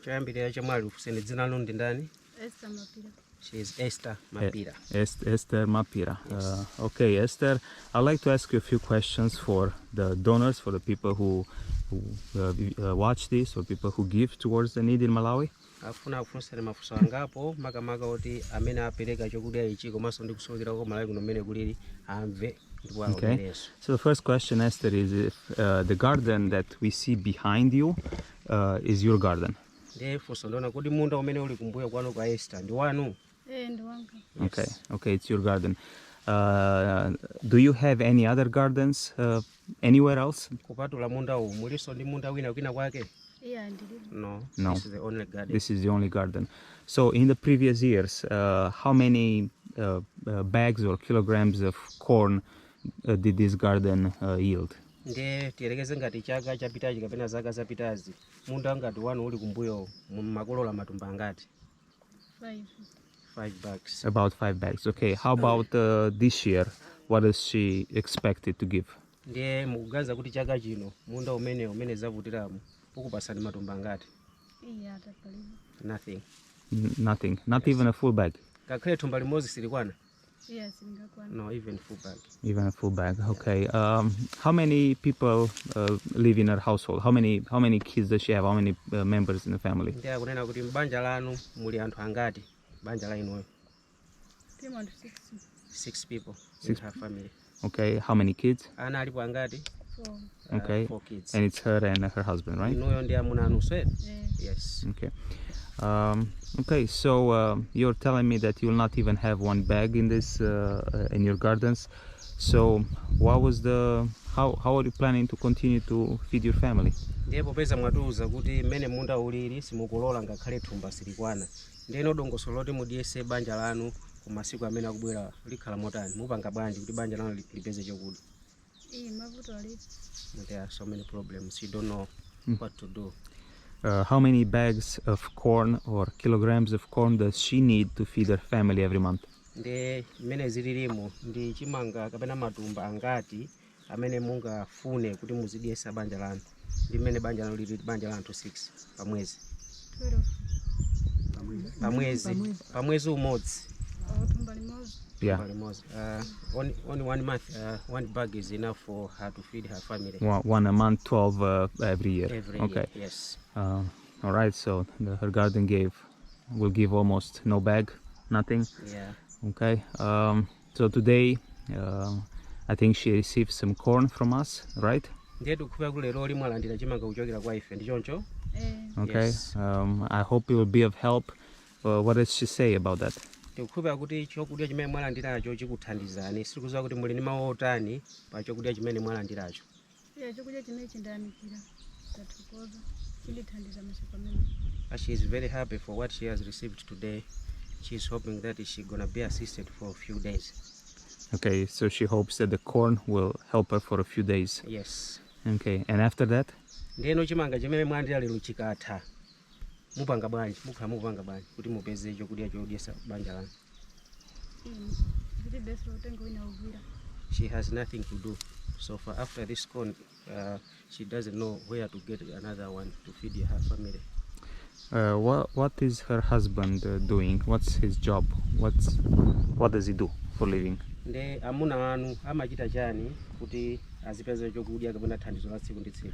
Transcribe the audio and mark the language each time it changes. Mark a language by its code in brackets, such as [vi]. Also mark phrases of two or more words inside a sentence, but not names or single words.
[en] She is Esther Mapira. Esther Mapira. Yes. Okay, Esther, I'd like to ask you a few questions for the donors, for the people who watch this, or people who give towards the need in Malawi. [ny] Afuna kufunsira mafuso angapo makamaka oti amene apereka chokudya ichi komanso ndi kusowekera Malawi kuno mmene kulili amve ndipo [en] Okay. So the first question, Esther, is if the garden that we see behind you is your garden. [ny] ndiye funso ndiona kuti munda umene uli kumbuyo kwanu kwa Esther ndi wanu? Ndi wanga. [en] Okay, okay, it's your garden. Do you have any other gardens anywhere else? [ny] Kupatula munda uwu muliso ndi munda wina kwina kwake? Iya ndilipo. [en] No. This is the only garden. This is the only garden. So in the previous years, how many bags or kilograms of corn did this garden yield? [ny] ndiye tiyelekeze ngati chaka chapitachi kapena zaka zapitazi munda ngati wanu uli kumbuyo makolola matumba angati? [en] 5 bags. About 5 bags. Okay, how about this year? What does she expected to give? [ny] ndiye mukuganiza kuti chaka chino munda umene zavutiramo ukupasani matumba angati? Iya tapalipo. [en] Nothing. Nothing, not even a full bag. [ny] Kakhale thumba limodzi silikwana? Iya singakwana. [en] No, even full bag. Even a full bag. Okay. How many people live in her household? How many kids does she have? How many members in the family? [ny] ndiye akunena kuti mbanja lanu muli anthu angati banja la inuyo? Timu anthu [en] 6 people in her family. Okay. How many kids? [ny] Ana alipo angati? [en] 4. Okay. 4 kids. And it's her and her husband, right? [ny] inuyo ndi amuna anu swet? Eh. [en] Yes. Okay. Okay. So you're telling me that you'll not even have one bag in this in your gardens. So what was how are you planning to continue to feed your family? [ny] ndiye popeza mwatiuza kuti mmene munda ulili simukulola ngakhale thumba silikwana, ndiye dongosolo loti mudiyese banja lanu ku masiku amene akubwera likhala motani, mupanga bwanji kuti banja lanu lipeze chokudya? Iya mavuto alipo. [en] There are so many problems, you don't know what to do. How many bags of corn or kilograms of corn does she need to feed her family every month? [ny] ndiye mmene zililimo ndi chimanga kapena matumba angati amene mungafune kuti muzidiyesa banja lanu, ndi mmene banja lanu lili banja la anthu 6 pamwezi? 12. Pamwezi umodzi. Thumba limodzi. [en] Yeah. Only 1 month, 1 bag is enough for her to feed her family. One a month, 12 every year. Every Okay. year, yes. All right. So her garden will give almost no bag, nothing. Yeah. Okay. So today, I think she received some corn from us, right? [ny] ndiye tikupha kulero limwalandira chimanga kuchokera kwa ife ndi choncho? [en] Okay. Yes. I hope it will be of help. What does she say about that? [ny] tikupha kuti chokudya chimene mwalandiracho chikuthandizani, sikuziwa kuti muli ndi mawu otani pa chokudya chimene mwalandiracho? Iya chokudya chimene chindayamikira tathokoza chindithandiza masiku amene. [en] She is very happy for what she has received today. She is hoping that she gonna be assisted for a few days. Okay. So she hopes that the corn will help her for a few days. Yes. Okay. And after that? [ny] ndiyeno chimanga chimene mwalandira lero chikatha mupanga bwanji, mupanga bwanji kuti mupeze chokudya chodyesa banja lanu? Kuti best utenga wina ugwira. [en] She has nothing to do. So for after this corn, she doesn't know where to get another one to feed her family. What is her husband doing? What's his job? What does he do for living? [ny] Nde amuna wanu amachita chani kuti azipeze chokudya kapena thandizo la tsiku ndi tsiku?